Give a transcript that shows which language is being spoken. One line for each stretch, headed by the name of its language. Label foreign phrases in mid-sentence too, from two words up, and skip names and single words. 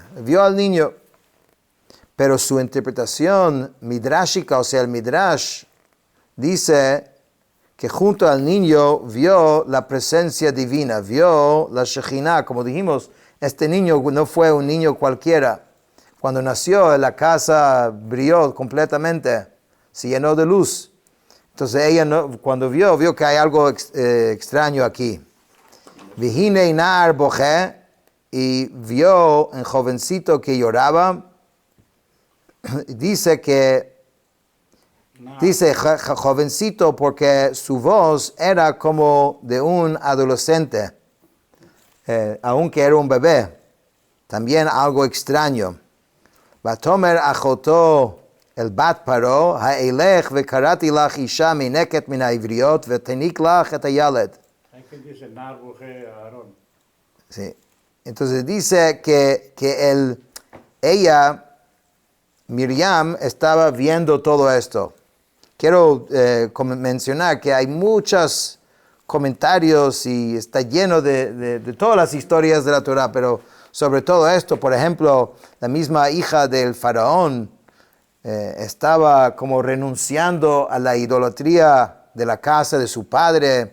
Spanish: Vio al niño, pero su interpretación midrashica, o sea, el midrash, dice que junto al niño vio la presencia divina, vio la Shekhinah. Como dijimos, este niño no fue un niño cualquiera. Cuando nació, la casa brilló completamente, se llenó de luz. Entonces ella cuando vio que hay algo extraño aquí.
Hebrew: והנה נער בוכה,
Spanish: y vio un jovencito que lloraba. Dice jovencito porque su voz era como de un adolescente, aunque era un bebé. También algo extraño.
Hebrew: ותאמר אחתו אל בת פרעה, האלך וקראתי לך אשה מינקת מן העבריות ותינק לך את הילד.
Spanish: Sí. Entonces dice que ella, Miriam, estaba viendo todo esto. Quiero mencionar que hay muchos comentarios y está lleno de todas las historias de la Torah, pero sobre todo esto, por ejemplo, la misma hija del faraón estaba como renunciando a la idolatría de la casa de su padre.